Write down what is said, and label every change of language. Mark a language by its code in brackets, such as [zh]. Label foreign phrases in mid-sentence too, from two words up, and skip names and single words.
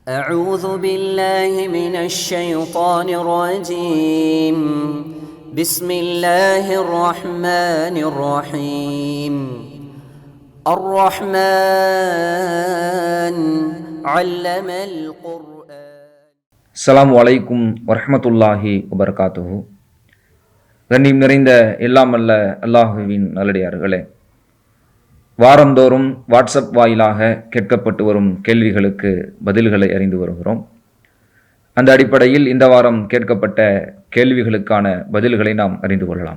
[ar] أعوذ بالله من الشيطان الرجيم بسم الله الرحمن الرحيم الرحمن علم القرآن. السلام عليكم ورحمة الله وبركاته. [ta] கண்ணியம் நிறைந்த எல்லாம் அல்ல அல்லாஹுவின் நல்லடியார்களே, வாரந்தோறும் வாட்ஸ்அப் வாயிலாக கேட்கப்பட்டு வரும் கேள்விகளுக்கு பதில்களை அறிந்து வருகிறோம். அந்த அடிப்படையில் இந்த வாரம் கேட்கப்பட்ட கேள்விகளுக்கான பதில்களை நாம் அறிந்து கொள்ளலாம்.